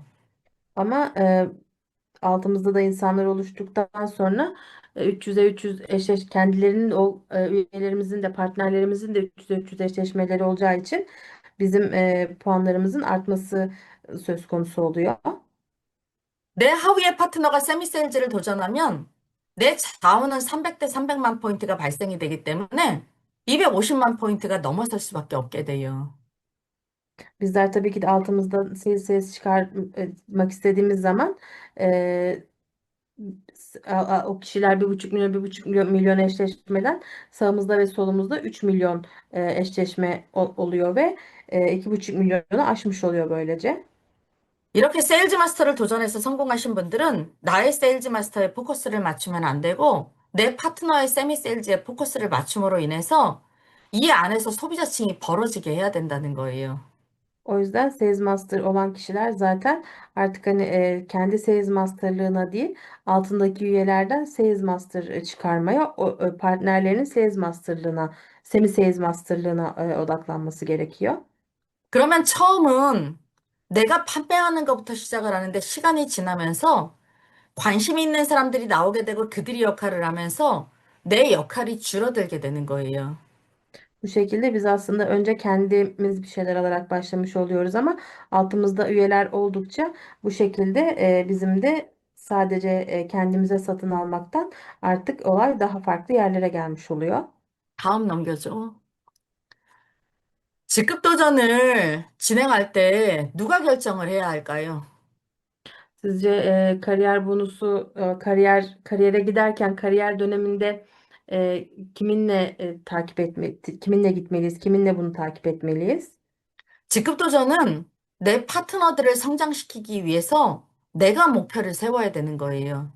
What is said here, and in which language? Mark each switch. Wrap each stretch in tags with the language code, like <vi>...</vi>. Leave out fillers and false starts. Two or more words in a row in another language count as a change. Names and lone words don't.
<tr>Ama altımızda da insanlar oluştuktan sonra 300'e 300 kendilerinin üyelerimizin de partnerlerimizin de 300'e 300 eşleşmeleri olacağı için bizim puanlarımızın artması söz konusu oluyor.</tr> <ko>내 하위의 파트너가 세미세일즈를 도전하면 내 좌우는 300대 300만 포인트가 발생이 되기 때문에 250만 포인트가 넘어설 수밖에 없게 돼요.</ko> <tr>Bizler tabii ki de altımızda ses çıkarmak istediğimiz zaman e, o kişiler 1,5 milyon 1,5 milyon eşleşmeden sağımızda ve solumuzda 3 milyon eşleşme oluyor ve 2,5 milyonu aşmış oluyor böylece.</tr> <ko>이렇게 세일즈 마스터를 도전해서 성공하신 분들은 나의 세일즈 마스터에 포커스를 맞추면 안 되고 내 파트너의 세미 세일즈에 포커스를 맞춤으로 인해서 이 안에서 소비자층이 벌어지게 해야 된다는 거예요.</ko> <tr>O yüzden Sales Master olan kişiler zaten artık hani kendi Sales Master'lığına değil altındaki üyelerden Sales Master çıkarmaya partnerlerinin Sales Master'lığına Semi Sales Master'lığına odaklanması gerekiyor.</tr> <ko>그러면 처음은 내가 판매하는 것부터 시작을 하는데 시간이 지나면서 관심 있는 사람들이 나오게 되고 그들이 역할을 하면서 내 역할이 줄어들게 되는 거예요.</ko> <tr>Bu şekilde biz aslında önce kendimiz bir şeyler alarak başlamış oluyoruz ama altımızda üyeler oldukça bu şekilde bizim de sadece kendimize satın almaktan artık olay daha farklı yerlere gelmiş oluyor.</tr> <ko>다음 넘겨줘. 직급 도전을 진행할 때 누가 결정을 해야 할까요?</ko> <tr>Sizce kariyer bonusu kariyere giderken kariyer döneminde kiminle kiminle gitmeliyiz, kiminle bunu takip etmeliyiz?</tr> <ko>직급 도전은 내 파트너들을 성장시키기 위해서 내가 목표를 세워야 되는 거예요.</ko>